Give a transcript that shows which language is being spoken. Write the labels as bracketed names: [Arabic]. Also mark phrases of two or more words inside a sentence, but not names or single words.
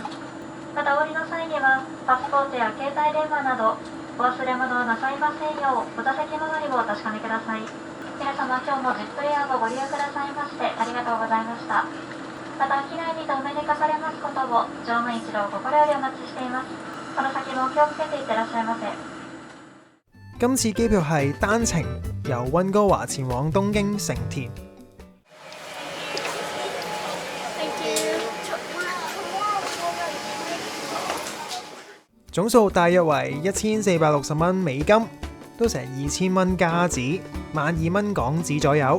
[Japanese] またお降りの際には、パスポートや携帯電話など、お忘れ物をなさいませんよう、お座席周りをお確かめください。皆様、今日もZip Airをご利用くださいましてありがとうございました。また機内にてお目にかかれますことを乗務員一同心よりお待ちしています。この先もお気をつけていってらっしゃいませ。 [Cantonese] 今次機票係單程由溫哥華前往東京成田。總數大約為1460蚊美金，都成2000蚊加紙，12,000蚊港紙左右。